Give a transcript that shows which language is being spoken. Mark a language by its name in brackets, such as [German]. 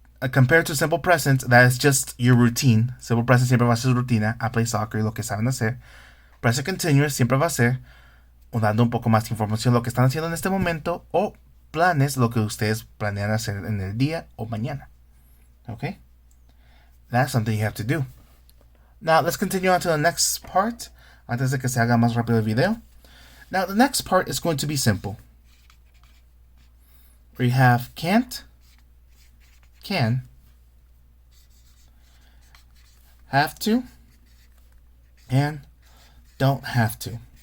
[English] Compared to simple present, that is just your routine. [Spanish] Simple present siempre va a ser su rutina. [English] I play soccer, [Spanish] lo que saben hacer. Present continuous siempre va a ser dando un poco más de información lo que están haciendo en este momento o planes, lo que ustedes planean hacer en el día o mañana. [English] Okay? That's something you have to do. Now, let's continue on to the next part. [Spanish] Antes de que se haga más rápido el video. [English] Now, the next part is going to be simple. We have can't, can, have to, and don't have to.